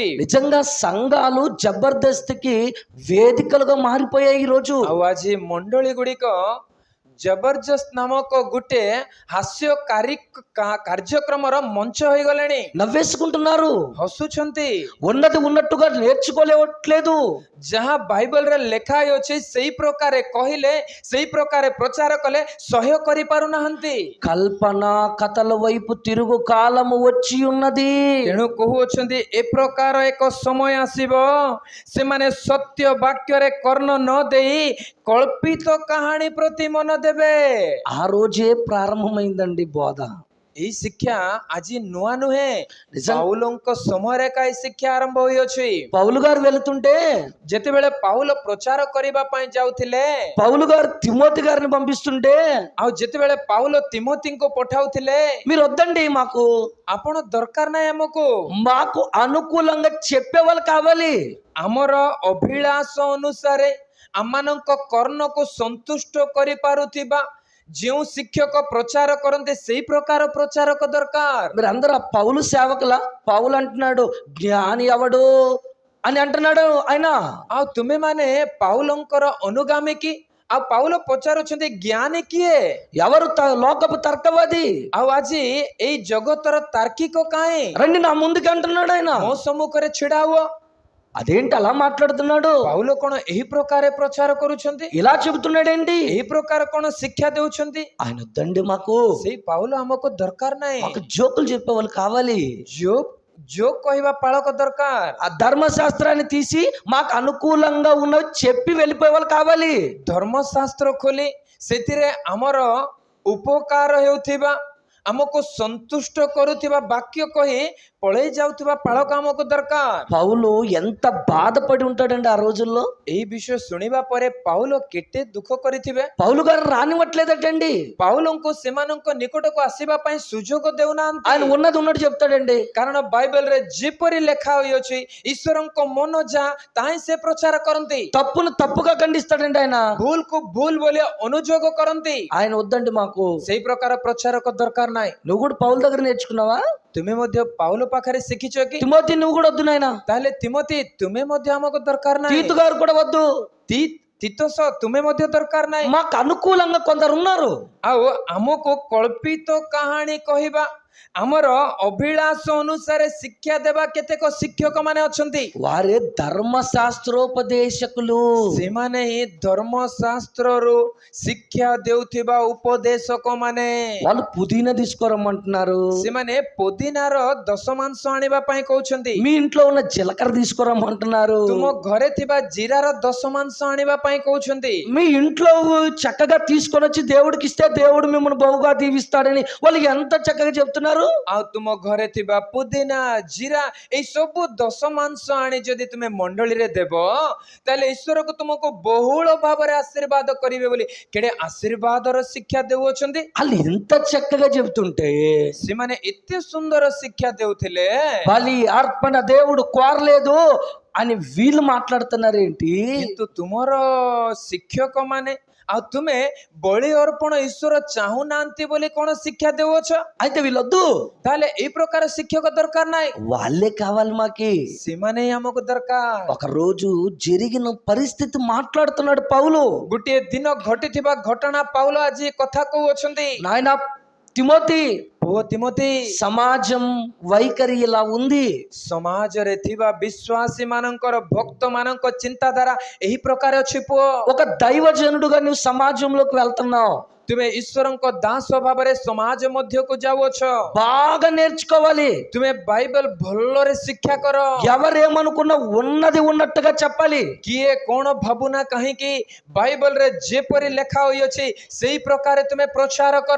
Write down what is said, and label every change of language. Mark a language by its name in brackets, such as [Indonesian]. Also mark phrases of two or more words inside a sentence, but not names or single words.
[Telugu] నిజంగా సంఘాలు జబర్దస్తికి వేదికలుగా మారిపోయాయి ఈ రోజు. [Odia] ଆଉ ଆଜି ମଣ୍ଡଳୀ ଗୁଡ଼ିକ ଜବରଦସ୍ତ ନାମକ ଗୋଟେ ହାସ୍ୟ କାର୍ଯ୍ୟକ୍ରମର ମଞ୍ଚ ହୋଇଗଲେଣି। [Telugu] నవ్వేసుకుంటున్నారు, [Odia] ହସୁଛନ୍ତି। [Telugu] ఉన్నది ఉన్నట్టుగా నేర్చుకోలేవట్లేదు. [Odia] ଯାହା ବାଇବଲରେ ଲେଖା ହୋଇଅଛି ସେଇ ପ୍ରକାରେ କହିଲେ, ସେଇ ପ୍ରକାରେ ପ୍ରଚାର କଲେ ସହ୍ୟ କରିପାରୁନାହାନ୍ତି। [Telugu] కల్పన కథల వైపు తిరుగు కాలము వచ్చి ఉన్నది. [Odia] ତେଣୁ କହୁଅଛନ୍ତି ଏ ପ୍ରକାର ଏକ ସମୟ ଆସିବ, ସେମାନେ ସତ୍ୟ ବାକ୍ୟରେ କର୍ଣ୍ଣ ନ ଦେଇ କଳ୍ପିତ କାହାଣୀ ପ୍ରତି ମନ ଦେବେ। [Telugu] ఆ రోజే ప్రారంభమైందండి బోధ. [Odia] ଏହି ଶିକ୍ଷା ଆଜି ନୂଆ ନୁହେଁ, ପାଉଲଙ୍କ ସମୟରେ ଏକା ଏହି ଶିକ୍ଷା ଆରମ୍ଭ ହୋଇଅଛି। [Telugu] పౌలు గారు వెళుతుంటే, [Odia] ଯେତେବେଳେ ପାଉଲ ପ୍ରଚାର କରିବା ପାଇଁ ଯାଉଥିଲେ, [Telugu] పౌలు గారు తిమోతి గారిని పంపిస్తుంటే, [Odia] ଆଉ ଯେତେବେଳେ ପାଉଲ ତିମୋତିଙ୍କୁ ପଠାଉଥିଲେ, [Telugu] మీరు వద్దండి, మాకు [Odia] ଆପଣ ଦରକାର ନାହିଁ ଆମକୁ, [Telugu] మాకు అనుకూలంగా చెప్పే వాళ్ళు కావాలి. [Odia] ଆମର ଅଭିଳାଷ ଅନୁସାରେ ଆମମାନଙ୍କ କର୍ଣ୍ଣକୁ ସନ୍ତୁଷ୍ଟ କରିପାରୁଥିବା ଯେଉଁ ଶିକ୍ଷକ ପ୍ରଚାର କରନ୍ତି ସେଇ ପ୍ରକାର ପ୍ରଚାରକ ଦରକାର। [Telugu] మీరు అందరూ ఆ పౌలు సేవకుల? పౌలు అంటున్నాడు, జ్ఞాని ఎవడు అని అంటున్నాడు ఆయన. [Odia] ଆଉ ତୁମେ ମାନେ ପାଉଲଙ୍କର ଅନୁଗାମୀ କି? ଆଉ ପାଉଲ ପଚାରୁଛନ୍ତି ଜ୍ଞାନୀ କିଏ? [Telugu] ఎవరు లోకపు తర్కవాది? [Odia] ଆଉ ଆଜି ଏଇ ଜଗତର ତାର୍କିକ କାହିଁ [Telugu] రండి నా ముందుకు అంటున్నాడు ఆయన. [Odia] ମୋ ସମ୍ମୁଖରେ ଛିଡା ହୁଅ। [Telugu] అదేంటి అలా మాట్లాడుతున్నాడు? [Odia] ପାଉଲ କଣ ଏହି ପ୍ରକାର ପ୍ରଚାର କରୁଛନ୍ତି? [Telugu] ఇలా చెబుతున్నాడేంటి? [Odia] ଏହି ପ୍ରକାର କଣ ଶିକ୍ଷା ଦେଉଛନ୍ତି? [Telugu] ఆయన వద్దండి మాకు. [Odia] ସେଇ ପାଉଲ ଆମକୁ ଦରକାର ନାହିଁ। [Telugu] ఒక జోకులు చెప్పే వాళ్ళు కావాలి. [Odia] జోక్ କହିବା ପାଳକ ଦରକାର। [Telugu] ఆ ధర్మశాస్త్రాన్ని తీసి మాకు అనుకూలంగా ఉన్నవి చెప్పి వెళ్ళిపోయే వాళ్ళు కావాలి. [Odia] ଧର୍ମଶାସ୍ତ୍ର ଖୋଲି ସେଥିରେ ଆମର ଉପକାର ହେଉଥିବା ଆମକୁ ସନ୍ତୁଷ୍ଟ କରୁଥିବା ବାକ୍ୟ କହି ପଳେଇ ଯାଉଥିବା ପାଳକ ଆମକୁ ଦରକାର। [Telugu] పౌలు ఎంత బాధపడి ఉంటాడండి ఆ రోజుల్లో. [Odia] ଏହି ବିଷୟ ଶୁଣିବା ପରେ ପାଉଲ କେତେ ଦୁଃଖ କରିଥିବେ। [Telugu] పౌలు గారు రానివ్వట్లేదటండి. [Odia] ପାଉଲଙ୍କୁ ସେମାନଙ୍କ ନିକଟକୁ ଆସିବା ପାଇଁ ସୁଯୋଗ ଦେଉନାହାନ୍ତି। [Telugu] ఆయన ఉన్నది ఉన్నట్టు చెప్తాడండి. [Odia] କାରଣ ବାଇବେଲରେ ଯେପରି ଲେଖା ହୋଇଅଛି ଈଶ୍ୱରଙ୍କ ମନ ଯାହା ତାହିଁ ସେ ପ୍ରଚାର କରନ୍ତି। [Telugu] తప్పును తప్పుగా ఖండిస్తాడండి ఆయన. [Odia] ଭୁଲକୁ ଭୁଲ ବୋଲି ଅନୁଯୋଗ କରନ୍ତି। [Telugu] ఆయన వద్దండి మాకు. [Odia] ସେଇ ପ୍ରକାର ପ୍ରଚାରକ ଦରକାର ନାହିଁ। [Telugu] నువ్వు కూడా పౌలు దగ్గర నేర్చుకున్నావా? [Odia] ତୁମେ ମଧ୍ୟ ପାଉଲ ପାଖରେ ଶିଖିଛ କି? [Telugu] తిమోతి నువ్వు కూడా వద్దు నాయన. [Odia] ତାହେଲେ ତିମୋଥୀ ତୁମେ ମଧ୍ୟ ଆମକୁ ଦରକାର ନାହିଁ। [Telugu] తీతు గారు కూడా వద్దు. [Odia] ତିତୋସ ତୁମେ ମଧ୍ୟ ଦରକାର ନାହିଁ। [Telugu] మాకు అనుకూలంగా కొందరు ఉన్నారు. [Odia] ଆଉ ଆମକୁ କଳ୍ପିତ କାହାଣୀ କହିବା ଆମର ଅଭିଳାଷ ଅନୁସାରେ ଶିକ୍ଷା ଦେବା କେତେକ ଶିକ୍ଷକ ମାନେ ଅଛନ୍ତି। [Telugu] వారే ధర్మశాస్త్రోపదేశకులు. [Odia] ସେମାନେ ହିଁ ଧର୍ମଶାସ୍ତ୍ରରୁ ଶିକ୍ଷା ଦେଉଥିବା ଉପଦେଶକ ମାନେ। [Telugu] వాళ్ళు పుదీనా తీసుకురమ్మంటున్నారు. [Odia] ସେମାନେ ପୋଦିନାର ଦଶମାଂଶ ଆଣିବା ପାଇଁ କହୁଛନ୍ତି। [Telugu] మీ ఇంట్లో ఉన్న జీలకర్ర తీసుకురమ్మంటున్నారు. [Odia] ତୁମ ଘରେ ଥିବା ଜିରାର ଦଶମାଂଶ ଆଣିବା ପାଇଁ କହୁଛନ୍ତି। [Telugu] మీ ఇంట్లో చక్కగా తీసుకొని వచ్చి దేవుడికి ఇస్తే దేవుడు మిమ్మల్ని బహుగా దీవిస్తాడని వాళ్ళు ఎంత చక్కగా చెప్తున్నారు. [Odia] ଆଉ ତୁମ ଘରେ ଥିବା ପୁଦିନା ଜିରା ଏଇ ସବୁ ଦଶମାଂଶ ଆଣି ଯଦି ତୁମେ ମଣ୍ଡଳୀରେ ଦେବ ତାହେଲେ ଈଶ୍ୱରକୁ ତୁମକୁ ବହୁଳ ଭାବରେ ଆଶୀର୍ବାଦ କରିବେ ବୋଲି କେଡ଼େ ଆଶୀର୍ବାଦର ଶିକ୍ଷା ଦେଉଅଛନ୍ତି। [Telugu] వాళ్ళు ఎంత చక్కగా చెబుతుంటే [Odia] ସେମାନେ ଏତେ ସୁନ୍ଦର ଶିକ୍ଷା ଦେଉଥିଲେ। [Telugu] బలి అర్పణ దేవుడు కోరలేదు అని వీళ్ళు మాట్లాడుతున్నారు ఏంటి? [Odia] କିନ୍ତୁ ତୁମର ଶିକ୍ଷକ ମାନେ ଆଉ ତୁମେ ବଳି ଅର୍ପଣ ଈଶ୍ୱର ଚାହୁଁନାହାନ୍ତି ବୋଲି କଣ ଶିକ୍ଷା ଦେଉଅଛ? [Telugu] అయితే వీళ్ళొద్దు. [Odia] ତାହେଲେ ଏଇ ପ୍ରକାର ଶିକ୍ଷକ ଦରକାର ନାହିଁ। [Telugu] వాళ్ళే కావాలి మాకి. [Odia] ସେମାନେ ହିଁ ଆମକୁ ଦରକାର। [Telugu] ఒక రోజు జరిగిన పరిస్థితి మాట్లాడుతున్నాడు పౌలు. [Odia] ଗୋଟିଏ ଦିନ ଘଟିଥିବା ଘଟଣା ପାଉଲ ଆଜି କଥା କହୁଅଛନ୍ତି। [Telugu] నాయన తిమోతి, [Odia] ଓ ତିମୋଥୀ, [Telugu] సమాజం వైఖరి ఇలా ఉంది. [Odia] ସମାଜରେ ଥିବା ବିଶ୍ୱାସୀ ମାନଙ୍କର ଭକ୍ତ ମାନଙ୍କ ଚିନ୍ତାଧାରା ଏହି ପ୍ରକାର ଅଛି। ପୁଅ, [Telugu] ఒక దైవజనుడుగా నువ్వు సమాజంలోకి వెళ్తున్నావు. [Odia] ତୁମେ ଈଶ୍ୱରଙ୍କ ଦାସ ଭାବରେ ସମାଜ ମଧ୍ୟକୁ ଯାଉଅଛ। [Telugu] బాగా నేర్చుకోవాలి. [Odia] ତୁମେ ବାଇବେଲ ଭଲରେ ଶିକ୍ଷା କର। [Telugu] ఎవరేమనుకున్నా ఉన్నది ఉన్నట్టుగా చెప్పాలి. [Odia] କିଏ କଣ ଭାବୁନା କାହିଁକି ବାଇବେଲରେ ଯେପରି ଲେଖା ହୋଇଅଛି ସେଇ ପ୍ରକାର ତୁମେ ପ୍ରଚାର କର।